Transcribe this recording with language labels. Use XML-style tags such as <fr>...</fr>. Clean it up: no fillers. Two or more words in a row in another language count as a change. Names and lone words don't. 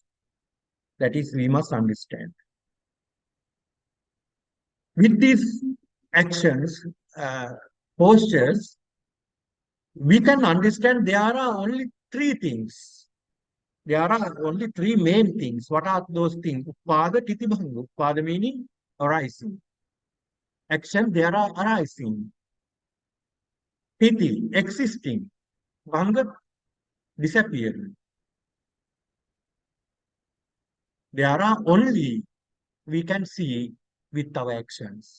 <en>That is, we must understand. With these actions, postures, we can understand there are only three things. There are only three main things. What are those things?</en> <pi>Uppada, Titibhanga.</pi> <en>Uppada meaning arising. Action, there are arising. Titi, existing. Bhanga, disappearing. There are only we can see with our actions.</en>